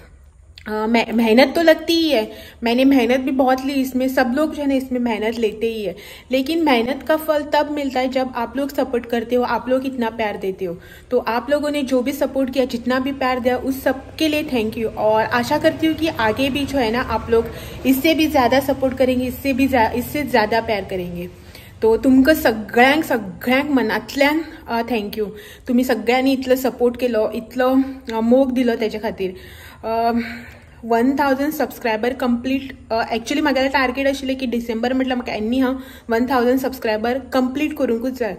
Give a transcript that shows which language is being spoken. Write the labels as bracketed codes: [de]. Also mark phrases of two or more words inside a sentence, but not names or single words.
[hi] मेहनत तो लगती ही है, मैंने मेहनत भी बहुत ली इसमें, सब लोग जो है ना इसमें मेहनत लेते ही है, लेकिन मेहनत का फल तब मिलता है जब आप लोग सपोर्ट करते हो, आप लोग इतना प्यार देते हो। तो आप लोगों ने जो भी सपोर्ट किया, जितना भी प्यार दिया, उस सब के लिए [en] thank you. [hi] और आशा करती हूँ कि आगे भी जो है ना आप लोग इससे भी ज्यादा सपोर्ट करेंगे, इससे ज्यादा प्यार करेंगे। [kok] तो तुमकां सगळ्यांक मनांतल्यान थँक्यू। तुम्ही सगळ्यांनी इतलो सपोर्ट केलो, इतलो मोग दिलो त्याच्या खातीर। 1000 [en] subscriber complete actually [kok] म्हागेलें टार्गेट आशिल्लें की डिसेंबर म्हटल्यार म्हाका एनी हांव 1000 [en] subscriber complete [kok] करूंकूच जाय.